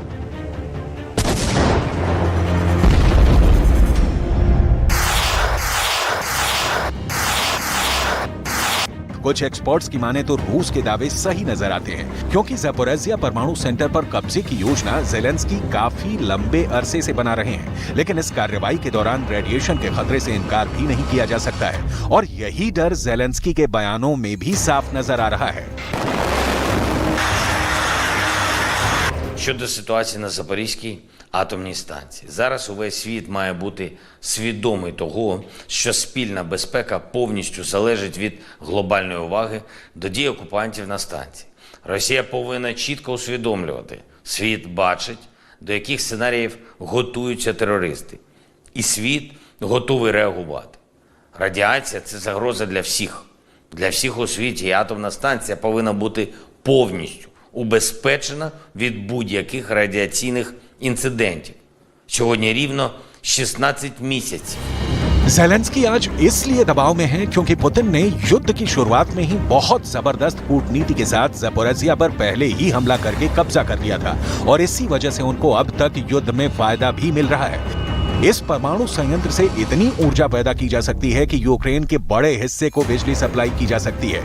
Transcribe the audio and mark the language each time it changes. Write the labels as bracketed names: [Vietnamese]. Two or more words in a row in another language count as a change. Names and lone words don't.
[Hindi] कुछ एक्सपर्ट्स की माने तो रूस के दावे सही नजर आते हैं, क्योंकि ज़ैपोरिज़िया परमाणु सेंटर पर कब्जे की योजना ज़ेलेंस्की काफी लंबे अरसे से बना रहे हैं। लेकिन इस कार्रवाई के दौरान रेडिएशन के खतरे से इनकार भी नहीं किया जा सकता है और यही डर ज़ेलेंस्की के बयानों में भी साफ नजर आ रहा है। [Ukrainian] щодо ситуації на Запорізькій атомній станції. Зараз увесь світ має бути свідомий того, що спільна безпека повністю залежить від глобальної уваги до дій окупантів на станції. Росія повинна чітко усвідомлювати, світ бачить, до яких сценаріїв готуються терористи. І світ готовий реагувати. Радіація – це загроза для всіх. Для всіх у світі, і атомна станція повинна бути повністю убезпечена від будь-яких радіаційних इंसिडेंट сьогодні рівно 16 місяців. [Hindi] ज़ेलेंस्की आज इसलिए दबाव में हैं क्योंकि पुतिन ने युद्ध की शुरुआत में ही बहुत जबरदस्त कूटनीति के साथ ज़पोरिज़िया पर पहले ही हमला करके कब्जा कर लिया था और इसी वजह से उनको अब तक युद्ध में फायदा भी मिल रहा है। इस परमाणु संयंत्र से इतनी ऊर्जा पैदा की जा सकती है कि यूक्रेन के बड़े हिस्से को बिजली सप्लाई की जा सकती है।